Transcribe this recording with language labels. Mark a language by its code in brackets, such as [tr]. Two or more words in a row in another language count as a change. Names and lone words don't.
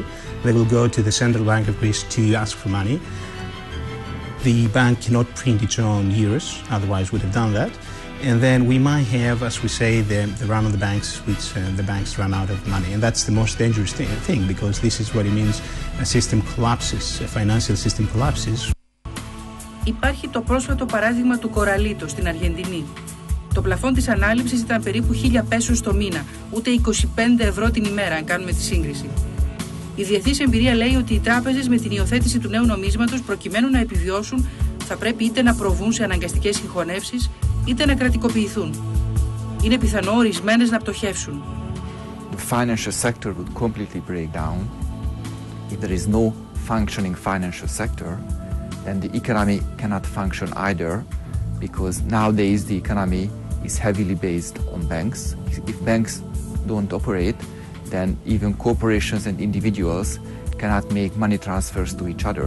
[en] They will go to the Central Bank of Greece to ask for money. The bank cannot print its own euros, otherwise would have done that. And then we might have, as we say, the run on the banks, which the banks run out of money. And that's the most dangerous thing because this is what it means a system collapses, a financial system collapses. [el] Υπάρχει το πρόσφατο παράδειγμα του Κοραλίτο στην Αργεντινή. Το πλαφόν της ανάληψης ήταν περίπου 1.000 πέσους το μήνα, ούτε 25 ευρώ την ημέρα, αν κάνουμε τη σύγκριση. Η διεθνής εμπειρία λέει ότι οι τράπεζες με την υιοθέτηση του νέου νομίσματος, προκειμένου να επιβιώσουν, θα πρέπει είτε να προβούν σε αναγκαστικές συγχωνεύσεις, είτε να κρατικοποιηθούν. Είναι πιθανό ορισμένες να πτωχεύσουν. [en] The financial sector would completely break down. If there is no functioning financial sector, then the economy cannot function either, because nowadays the economy is heavily based on banks. If banks don't operate, then even corporations and individuals cannot make money transfers to each other.